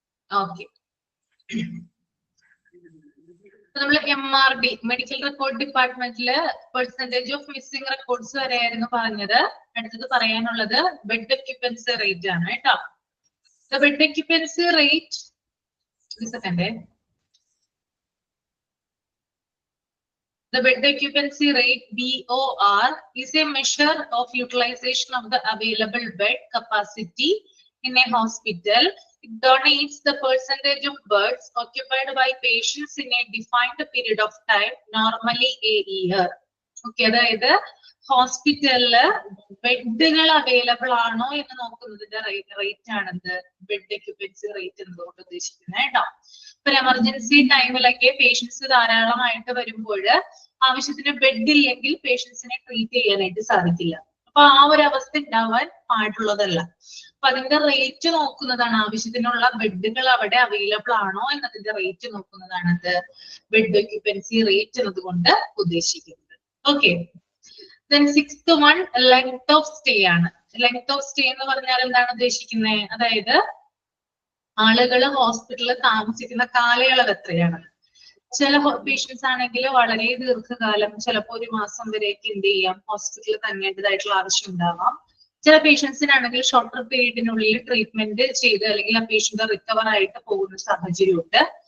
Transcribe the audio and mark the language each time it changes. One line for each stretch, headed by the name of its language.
Malayalam: Okay. നമ്മൾ MRD medical record ഡിപ്പാർട്ട്മെന്റില് percentage of missing records വരെയായിരുന്നു പറഞ്ഞത്. അടുത്തത് പറയാനുള്ളത് ബെഡ് ഒക്യുപ്പൻസി റേറ്റ് ആണ് കേട്ടോ.
English: Bed occupancy rate The bed occupancy rate BOR is a measure of utilization of the available bed capacity in a hospital. It denotes the percentage of beds occupied by patients in a defined period of time, normally a year.
Malayalam: Okay, അതായത് ഹോസ്പിറ്റലില് ബെഡുകൾ available ആണോ എന്ന് നോക്കുന്നതിന്റെ rate ആണെന്ത് bed occupancy rate എന്നതുകൊണ്ട് ഉദ്ദേശിക്കുന്നത് കേട്ടോ. ഇപ്പൊ emergency ടൈമിലൊക്കെ patients ധാരാളമായിട്ട് വരുമ്പോൾ ആവശ്യത്തിന് ബെഡ് ഇല്ലെങ്കിൽ പേഷ്യൻസിനെ ട്രീറ്റ് ചെയ്യാനായിട്ട് സാധിക്കില്ല. അപ്പൊ ആ ഒരു അവസ്ഥ ഉണ്ടാവാൻ പാടുള്ളതല്ല. അപ്പൊ അതിന്റെ റേറ്റ് നോക്കുന്നതാണ്, ആവശ്യത്തിനുള്ള ബെഡുകൾ അവിടെ അവൈലബിൾ ആണോ എന്നതിന്റെ റേറ്റ് നോക്കുന്നതാണ് അത് ബെഡ് ഒക്യുപ്പൻസി റേറ്റ് എന്നതുകൊണ്ട് ഉദ്ദേശിക്കുന്നത്. Okay.
English: Then sixth one, length of stay
Malayalam: ആണ്. ലെങ്ത് ഓഫ് സ്റ്റേ എന്ന് പറഞ്ഞാൽ എന്താണ് ഉദ്ദേശിക്കുന്നത്? അതായത് ആളുകൾ ഹോസ്പിറ്റലിൽ താമസിക്കുന്ന കാലയളവ് എത്രയാണ്. ചില പേഷ്യൻസ് ആണെങ്കിൽ വളരെ ദീർഘകാലം, ചിലപ്പോൾ 1 മാസം വരെയൊക്കെ എന്ത് ചെയ്യാം ഹോസ്പിറ്റലിൽ തങ്ങേണ്ടതായിട്ടുള്ള ആവശ്യം ഉണ്ടാവാം. ചില പേഷ്യൻസിനാണെങ്കിൽ ഷോർട്ടർ പീരീഡിനുള്ളിൽ ട്രീറ്റ്മെന്റ് ചെയ്ത് അല്ലെങ്കിൽ ആ പേഷ്യന്റ് റിക്കവർ ആയിട്ട് പോകുന്ന സാഹചര്യമുണ്ട്.